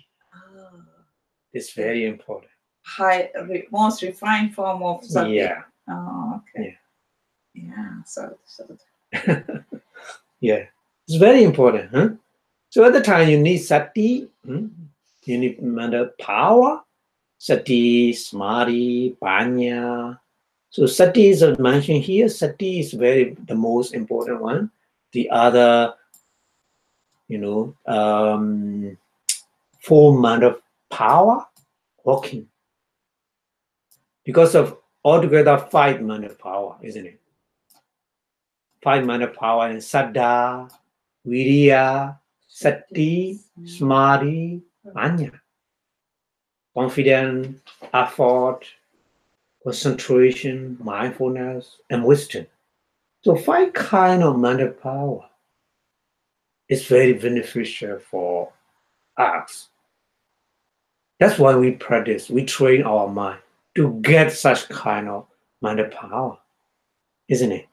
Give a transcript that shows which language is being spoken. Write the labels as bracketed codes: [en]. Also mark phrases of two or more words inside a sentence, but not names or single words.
[en] It's very important. Most refined form of sati. Yeah. Oh, okay. Yeah. So. Yeah, it's very important. Huh? So at the time you need sati, you need power, [pi] sati, samadhi, paññā. [en] So sati is mentioned here. Sati is the most important one. The other, form of power, walking. Because of altogether 5 of power, isn't it? 5 of power in [pi] saddha, viriya, sati, samadhi, paññā. [en] Confidence, effort, concentration, mindfulness, and wisdom. So 5 kind of mental power is very beneficial for us. That's why we practice, we train our mind to get such kind of mental power, isn't it?